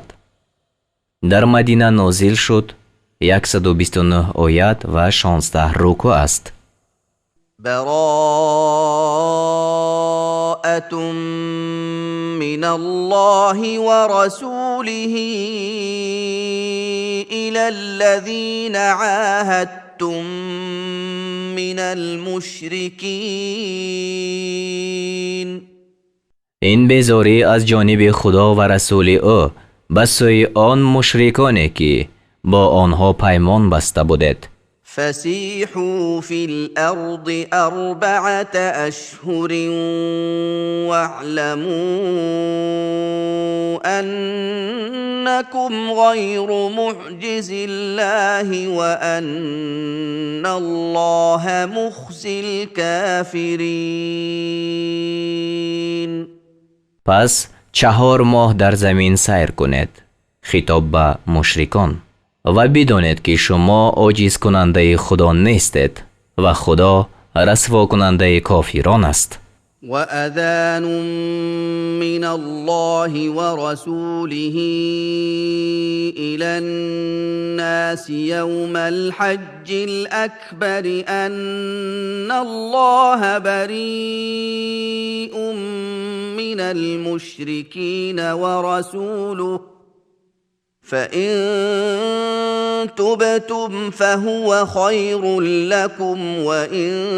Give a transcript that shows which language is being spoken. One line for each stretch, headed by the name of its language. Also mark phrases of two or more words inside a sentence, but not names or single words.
Tajik: дар Мадина нозил шуд, 129 оят ва 16 руку аст.
Arabic: براءة من الله ورسوله إلى الذين عاهدتم من المشركين.
Tajik: ин безорӣ аз ҷониби худо ва расули ӯ ба сӯи он мушриконе ки бо онҳо паймон баста будед.
Arabic: فسيحوا في الأرض 4 أشهر واعلموا أنكم غير معجز الله وأن الله مخزي الكافرين.
Persian: پس 4 ماه در زمین سیر کنید، خطاب به مشرکان، و بدانید که شما عاجز کننده خدا نیستید و خدا رسوا کننده کافران است.
Arabic: و اذان من الله و رسوله الى الناس یوم الحج الاکبر ان الله بریء من المشرکین و رسوله فإن تبتم فهو خير لكم وإن